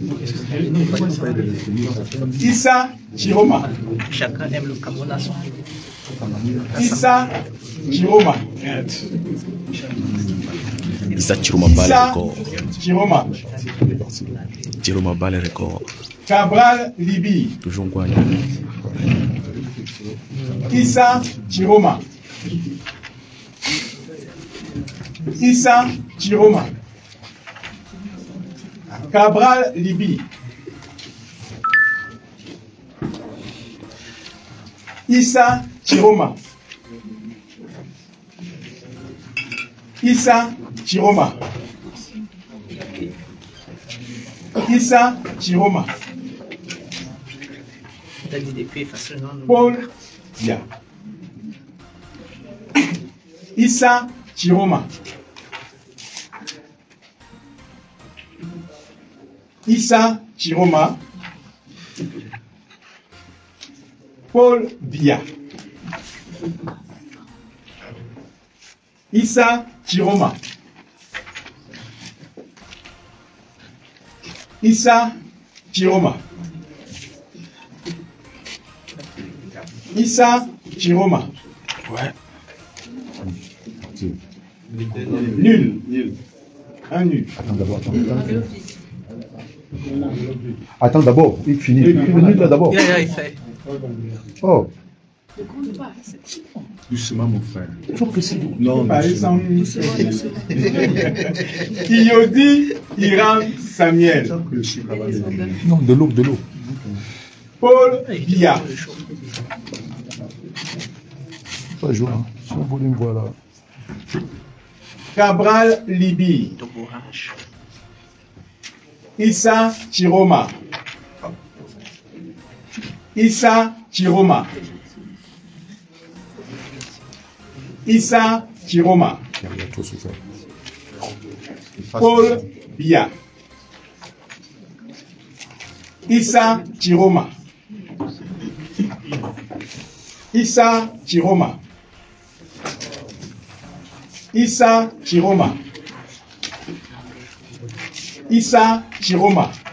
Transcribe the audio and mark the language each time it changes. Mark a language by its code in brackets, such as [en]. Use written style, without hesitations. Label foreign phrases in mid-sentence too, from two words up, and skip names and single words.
[fr] Issa Chiroma. Chacun aime le Cameroun à son Issa Chiroma. Issa Chiroma bat le Issa record. Chiroma. Chiroma bat le record. Cabral Libi. Toujours quoi? Issa Chiroma. Issa Chiroma. Cabral Libi. Issa Chiroma. Issa Chiroma. Issa Chiroma. T'as dit des pieds facilement. Paul Biya. Issa Chiroma. Issa Chiroma. Paul Biya. Issa Chiroma. Issa Chiroma. Issa Chiroma. Ouais. Nul. Un nul. Attends d'abord, il finit. Il finit là d'abord. Il fait. Oh. Doucement, mon frère. Il faut préciser. Non, Par exemple, Kiyodi Iram Samuel. Non, de l'eau, de l'eau. Paul Biya. Pas jouer, hein. Si vous voulez me voir là. Cabral Libi. Issa Chiroma. Issa Chiroma. Issa Chiroma. Il y a trop souffert. Paul Biya. Issa Chiroma. Issa Chiroma. Issa Chiroma. Issa Chiroma.